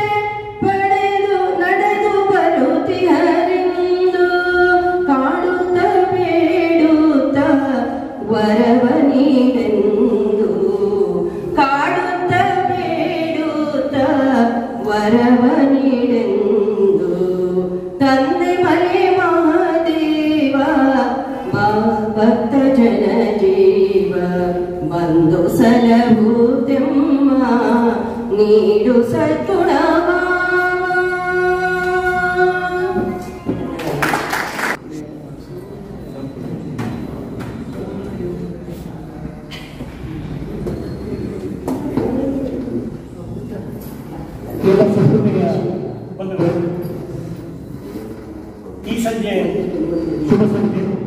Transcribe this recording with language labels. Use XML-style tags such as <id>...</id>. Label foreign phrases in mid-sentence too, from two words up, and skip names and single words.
<kn>ಪಡೆದು ನಡೆದು ಬರುತ್ತಿಹರೆಂದು ಕಾಡುತ್ತ ಬೇಡುತ್ತ ವರವ ನೀಡೆಂದು ಕಾಡುತ್ತ ಬೇಡುತ್ತ ವರವ ನೀಡೆಂದು ತಂದೆ ಮಲೆ ಮಹಾದೇವ ಭಕ್ತ ಜನ ಜೀವ ಬಂದು ಸಲಹುತೆಮ್ಮ ನೀಡು ಸದ್ಗುಣವ ಎಲ್ಲ ಸಂಸ್ಕೃತಿಯ ಬಂಧುಗಳು, ಈ ಸಂಜೆ ಶುಭ ಸಂಜೆ</kn>